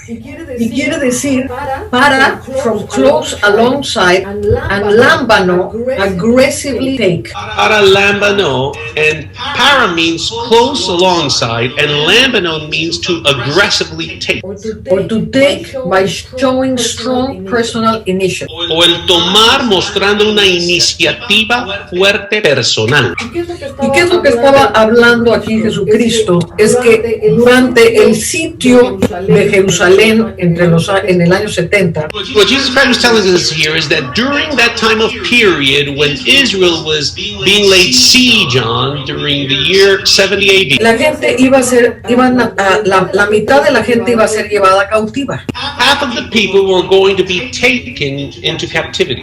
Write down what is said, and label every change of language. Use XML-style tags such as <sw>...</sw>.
<es>Y quiere decir</es> <en>para, from close alongside, and lambano, aggressively take. Paralambano, and para means close alongside, and lambano means to aggressively take. Or to take by showing strong personal initiative.</en> <es>O el tomar mostrando una iniciativa fuerte personal. ¿Y qué es lo que estaba hablando aquí Jesucristo? Es que durante el sitio de Jerusalén en el año 70,</es> <en>What Jesus Christ was telling us here is that during that time of period when Israel was being laid siege on during the year 70 AD,</en> <es>la gente la mitad de la gente iba a ser llevada cautiva.</es> <en>half of the people were going to be taken into captivity.</en>